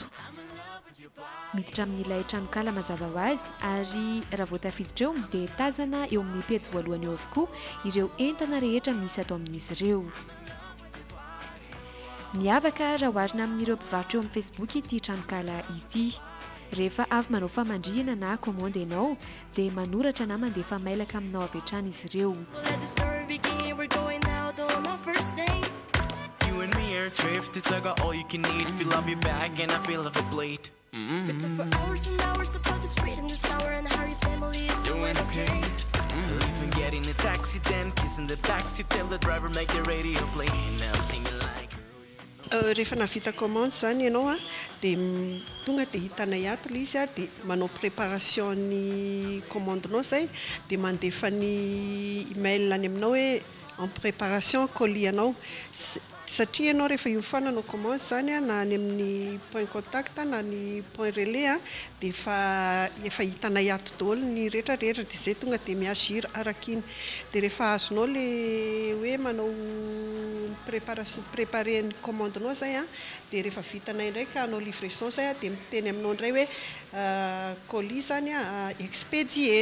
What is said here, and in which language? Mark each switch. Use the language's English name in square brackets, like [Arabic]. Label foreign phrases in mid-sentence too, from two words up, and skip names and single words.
[Malagasy] Miditra amin'ilay tranokala mazava ho azy ary raha vao tafiditra eo dia tazana eo amin'ny pejy voalohany eo avokoa ireo entana rehetra misy ato amin'izy ireo. Miavaka raha oharina amin'ireo mpivarotra eo amin'ny Facebook ity tranokala ity. Rehefa avy manao famandrihana na komandy ianao dia manoratra na mandefa mailaka aminao avy hatrany izy ireo. [English] You and me are thrifty, so I got all you can eat. Fill up your bag and I fill up a plate. We took for hours and hours about the street and the sour and how your family is doing okay. Even getting a taxi, then kissing the taxi, tell the driver make the radio play. And now I'm singing like. [Malagasy] Rehefa navita commande zany ianao dia tonga dia hitanay ato ilay izy dia manao préparation ny commande-nao zay dia mandefa ny email any aminao hoe [French] en préparation colis [Malagasy] anao satria ianao rehefa iofananao commande zany na any amin'ny [French] point contact [Malagasy] na ny [French] point relais [Malagasy] dia efa hitanay ato daholo ny rehetrarehetra dia zay tonga dia miagira arak'iny dia rehefa azonao le hoe manao préparer ny commande-nao zay dia rehefa vitanay indray ka anao livraison zay dia miteny aminao indray hoe colis zany expédié.